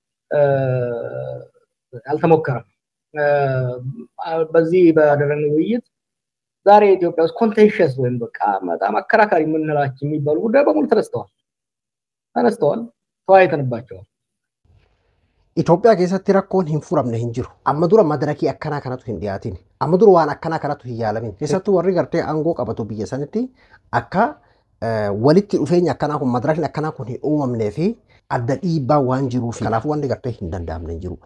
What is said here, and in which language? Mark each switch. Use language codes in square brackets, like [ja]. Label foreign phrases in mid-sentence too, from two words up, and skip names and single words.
[am] አልተሞከረም። በዚህ ባደረግነው ውይይት ዛሬ ኢትዮጵያ ውስጥ ኮንቴንሽስ ወይም በቃ በጣም አከራካሪ የምንላቸው የሚባሉ ጉዳይ በሙሉ ተነስተዋል ተወያይተንባቸዋል። [om] ኢትዮጵያ keessatti rakkoon hin furamne hin jiru. Amma dura madarakii akkanaa kanatu hin dhiyaatin. Amma dura waan akkanaa kanatu hin yaalamin. Keessattuu warri gartee aangoo qabatu biyya sanitti akka walitti dhufeenya akkanaa kun madarakni akkanaa kun hin uumamnee fi adda dhiibbaa waan jiruuf kanaaf wanti gartee hin danda'amne hin jiru.